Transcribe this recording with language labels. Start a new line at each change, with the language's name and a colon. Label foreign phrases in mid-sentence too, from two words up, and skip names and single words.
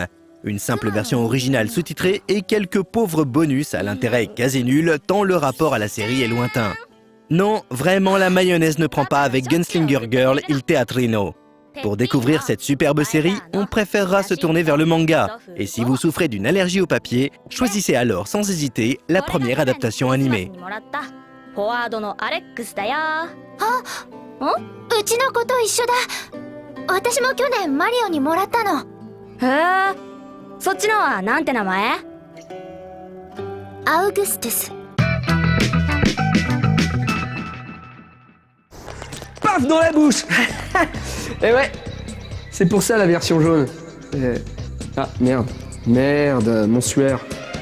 French: Une simple version originale sous-titrée et quelques pauvres bonus à l'intérêt quasi nul tant le rapport à la série est lointain. Non, vraiment la mayonnaise ne prend pas avec Gunslinger Girl, Il Teatrino. Pour découvrir cette superbe série, on préférera se tourner vers le manga. Et si vous souffrez d'une allergie au papier, choisissez alors sans hésiter la première adaptation animée.
Japanese: フォワードのアレックスだよ。うちの子と一緒だ。私も去年マリオにもらったの。へえ、そっちのはなんて名前？アウグストゥス。
French: Paf dans la bouche. Et ouais, c'est pour ça la version jaune. Ah merde, mon suaire.